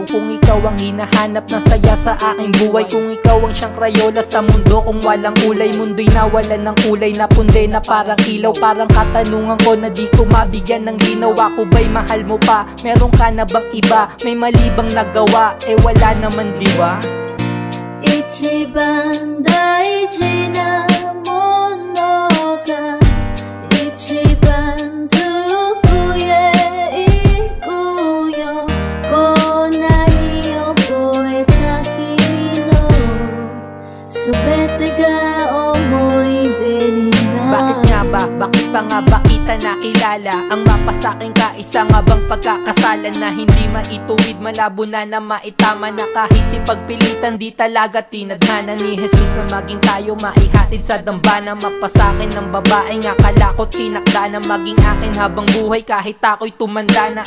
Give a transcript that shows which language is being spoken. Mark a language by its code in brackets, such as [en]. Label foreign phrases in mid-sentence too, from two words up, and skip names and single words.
[tl] Kung ikaw ang hinahanap na saya sa aking buhay, kung ikaw ang siyang Crayola sa mundo, kung walang kulay, mundo'y nawalan ng kulay. Napunde na parang ilaw, parang katanungan ko na di ko mabigyan ng linaw. Ako ba'y mahal mo pa? Meron ka na bang iba? May mali bang nagawa? Eh wala naman, di ba? [ja] 一番大事なものが一番遠くへ行くよ。こんなに覚えた君のすべてが思い出になる。 [tl] Bakit nga ba? Bakit pa nga ba kita nakilala? Ang mapasaking kaisa nga bang pagkakasalan na hindi maituwid, malabo na na maitama na kahit ipagpilitan di talaga tinadhana ni Jesus na maging tayo maihatid sa dambana. Mapasakin ng babaeng akala ko tinakda na maging akin habang buhay kahit ako'y tumanda na.